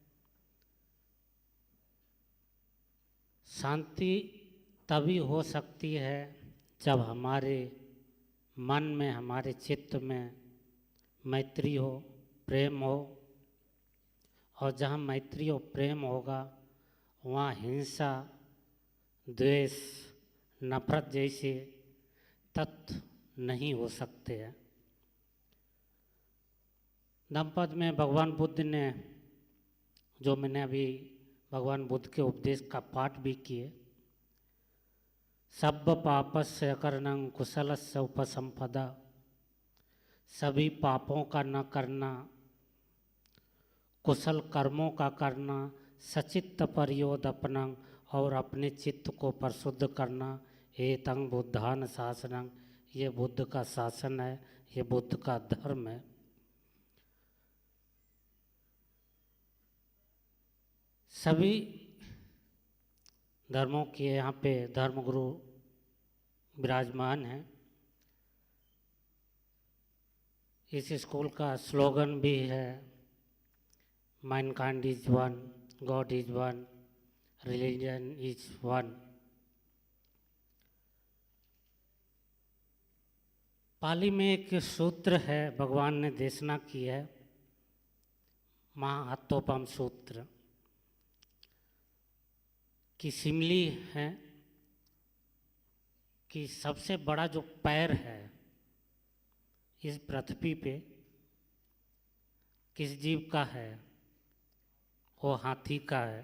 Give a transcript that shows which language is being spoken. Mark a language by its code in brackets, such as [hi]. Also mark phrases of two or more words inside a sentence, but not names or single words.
[hi] शांति तभी हो सकती है जब हमारे मन में, हमारे चित्त में मैत्री हो, प्रेम हो, और जहाँ मैत्री और प्रेम होगा वहाँ हिंसा, द्वेष, नफरत जैसे तत्व नहीं हो सकते हैं। धम्मपद में भगवान बुद्ध ने, जो मैंने अभी भगवान बुद्ध के उपदेश का पाठ भी किए, [pi] सब्ब पापस्य अकरणं कुशलस्य उपसंपदा, [hi] सभी पापों का न करना, कुशल कर्मों का करना, [pi] सचित्त पर्योदपनं, [hi] और अपने चित्त को परिशुद्ध करना, [pi] एतं बुद्धान शासनं, [hi] ये बुद्ध का शासन है, ये बुद्ध का धर्म है। सभी धर्मों के यहाँ पे धर्मगुरु विराजमान हैं। इस स्कूल का स्लोगन भी है, [en] Mankind is one, God is one, religion is one. [hi] पाली में एक सूत्र है, भगवान ने देशना की है, महाहत्तोपम सूत्र की सिमली है कि सबसे बड़ा जो पैर है इस पृथ्वी पे किस जीव का है, वो हाथी का है।